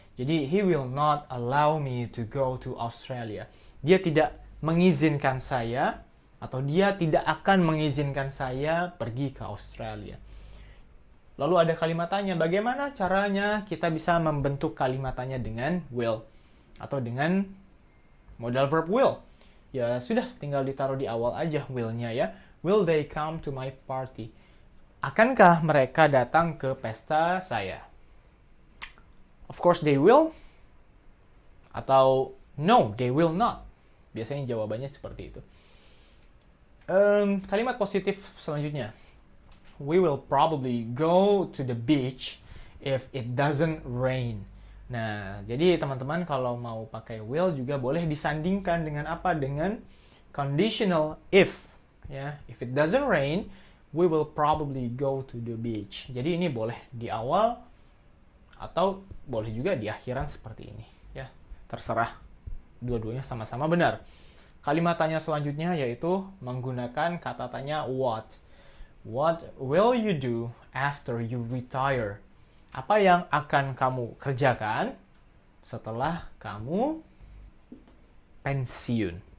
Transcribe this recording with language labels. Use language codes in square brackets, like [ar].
[id] Jadi, [en] he will not allow me to go to Australia. [id] Dia tidak mengizinkan saya atau dia tidak akan mengizinkan saya pergi ke Australia. Lalu ada kalimat tanya, bagaimana caranya kita bisa membentuk kalimat tanya dengan will atau dengan modal verb will? Ya sudah, tinggal ditaruh di awal aja will-nya ya. [en] Will they come to my party? [id] Akankah mereka datang ke pesta saya? [en] Of course they will. [id] Atau [en] no, they will not. [id] Biasanya jawabannya seperti itu. Kalimat positif selanjutnya. [en] We will probably go to the beach if it doesn't rain. [id] Nah, jadi teman-teman kalau mau pakai will juga boleh disandingkan dengan apa? Dengan conditional if. Ya, [en] if it doesn't rain, we will probably go to the beach. [id] Jadi ini boleh di awal atau boleh juga di akhiran seperti ini. Ya, terserah. Dua-duanya sama-sama benar. Kalimat tanya selanjutnya yaitu menggunakan kata tanya what. [en] What will you do after you retire? [id] Apa yang akan kamu kerjakan setelah kamu pensiun?